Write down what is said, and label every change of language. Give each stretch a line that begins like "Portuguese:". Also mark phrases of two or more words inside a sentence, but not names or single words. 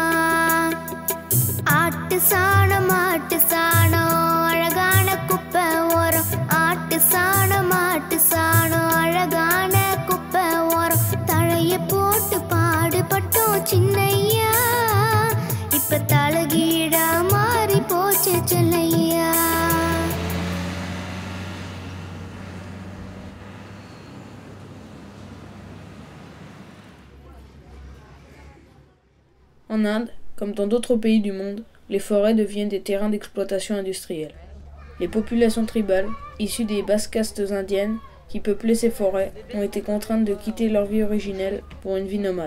Tamil: ஆட்டு சாணம் அழகான குப்பை ஓரம், ஆட்டு சாணம் அழகான குப்பை ஓரம். தழைய போட்டு பாடுபட்டோம் சின்னையா, இப்ப தலகீழா மாறி போச்சு செல்லையா.
French: En Inde, comme dans d'autres pays du monde, les forêts deviennent des terrains d'exploitation industrielle. Les populations tribales, issues des basses castes indiennes qui peuplaient ces forêts, ont été contraintes de quitter leur vie originelle pour une vie nomade.